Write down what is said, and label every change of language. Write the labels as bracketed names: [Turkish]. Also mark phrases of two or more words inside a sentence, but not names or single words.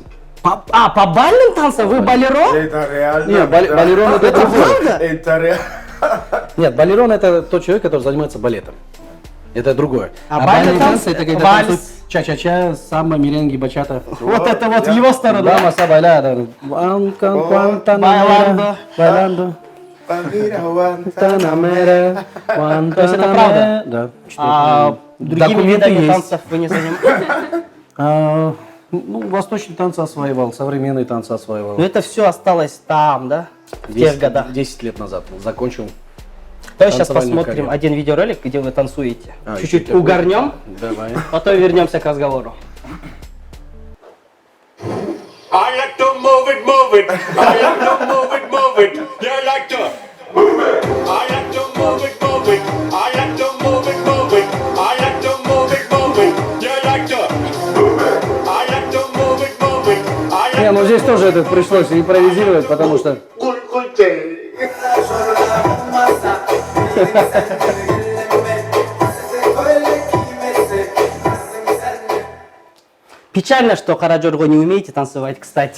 [Russian] По бальным танцам? Вы балеро? Это реально. Нет, балерон это другое. Правда? Это реально. Нет, балерон это тот человек, который занимается балетом. Это другое. А бальные бальные танцы танцы это когда вальс. танцуют ча-ча-ча, самба, меренги, бачата. Вот это вот в его сторону. [Spanish] Vamos a bailar. Bailando. Bailando. Guantanamera. [Russian] То есть это правда? Да. А другими Документы видами есть. танцев вы не занимаетесь? Ну, восточные танцы осваивал, современные танцы осваивал. Но это все осталось там, да? В тех годах. 10 лет назад закончил. Давай сейчас танцевальную посмотрим карьеру. один видеоролик, где вы танцуете. Чуть-чуть еще такой. угорнем, Давай. потом вернемся к разговору. [English] I like to move it, move it. I like to move it, move it. You like to move it. I like to move it, move it. I like to move it, move it. I like to move it, move it. You like to move it. I like to move it, move it. I like [Russian] Не, ну здесь тоже это пришлось импровизировать, потому что... Печально, что Караджорго не умеете танцевать, кстати.